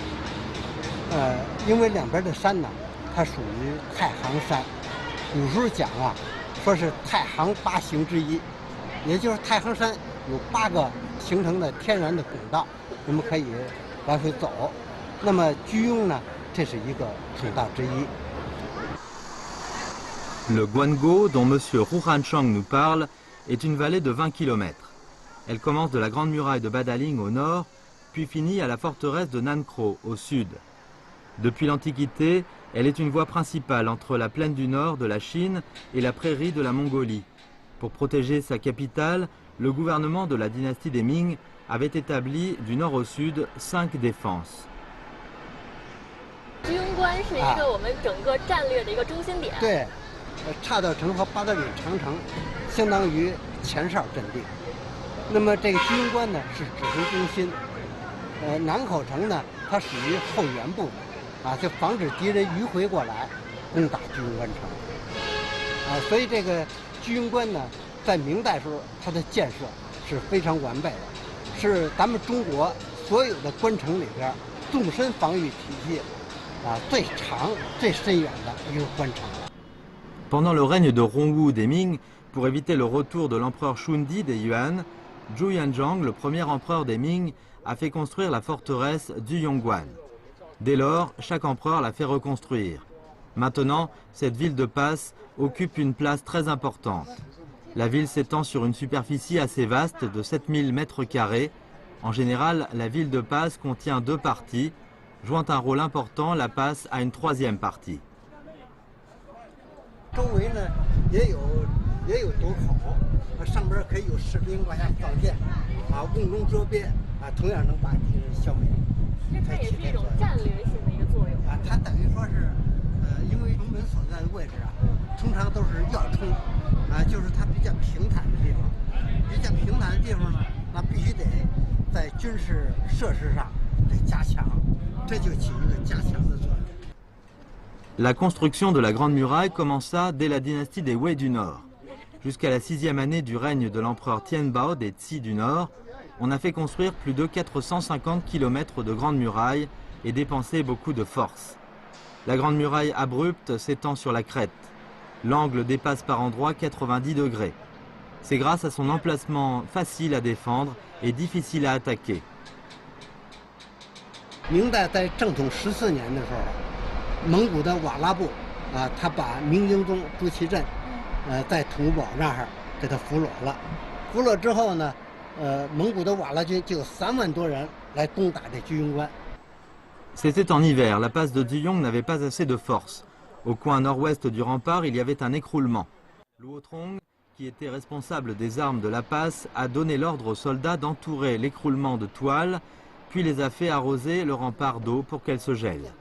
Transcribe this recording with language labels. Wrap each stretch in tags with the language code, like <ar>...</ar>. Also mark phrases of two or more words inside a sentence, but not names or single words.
<zh>因为两边的山呢，它属于太行山。古时候讲啊，说是太行8行之一，也就是太行山有8个形成的天然的拱道，我们可以来回走。那么居庸呢，这是一个拱道之一。</zh> <fr>Le Guango, dont M. Hu Hanchang nous parle, est une vallée de 20 km. Elle commence de la Grande Muraille de Badaling au nord, puis finit à la forteresse de Nankro au sud. Depuis l'Antiquité, elle est une voie principale entre la plaine du nord de la Chine et la prairie de la Mongolie. Pour protéger sa capitale, le gouvernement de la dynastie des Ming avait établi du nord au sud 5 défenses.</fr> <zh>居庸关是一个我们整个战略的一个中心点。对，岔道城和八达岭长城相当于前哨阵地。那么这个居庸关呢是指挥中心，南口城呢它属于后援部门，就防止敌人迂回过来攻打居庸关城。所以这个居庸关呢，在明代时候它的建设是非常完备的，是咱们中国所有的关城里边纵深防御体系最长、最深远的一个关城。</zh> <fr>Pendant le règne de Rongwu des Ming, pour éviter le retour de l'empereur Shundi des Yuan, Zhu Yanzhang, le premier empereur des Ming, a fait construire la forteresse Duyongguan. Dès lors, chaque empereur l'a fait reconstruire. Maintenant, cette ville de passe occupe une place très importante. La ville s'étend sur une superficie assez vaste de 7000 m². En général, la ville de passe contient 2 parties. Jouant un rôle important, la passe a une 3e partie.</fr> <zh>周围呢也有垛口，上边可以有士兵往下放箭，瓮中捉鳖，同样能把敌人消灭。这它也是一种战略性的一个作用。它等于说是，因为城门所在的位置通常都是要冲，就是它比较平坦的地方。比较平坦的地方呢，那必须得在军事设施上得加强，这就起一个加强的作用。</zh> <fr>La construction de la Grande Muraille commença dès la dynastie des Wei du Nord. Jusqu'à la 6e année du règne de l'empereur Tianbao des Qi du Nord, on a fait construire plus de 450 km de Grande Muraille et dépensé beaucoup de force. La Grande Muraille abrupte s'étend sur la crête. L'angle dépasse par endroits 90 degrés. C'est grâce à son emplacement facile à défendre et difficile à attaquer.</fr> <zh>明代在正统14年的时候，蒙古的瓦剌部他把明英宗朱祁镇在土木堡那儿给他俘虏了。俘虏之后呢，蒙古的瓦剌军就有3万多人来攻打这居庸关。</zh> <fr>C'était en hiver, la passe de Duyong n'avait pas assez de force. Au coin nord-ouest du rempart, il y avait un écroulement. Luo Trong, qui était responsable des armes de la passe, a donné l'ordre aux soldats d'entourer l'écroulement de toile, puis les a fait arroser le rempart d'eau pour qu'elle se gèle.</fr>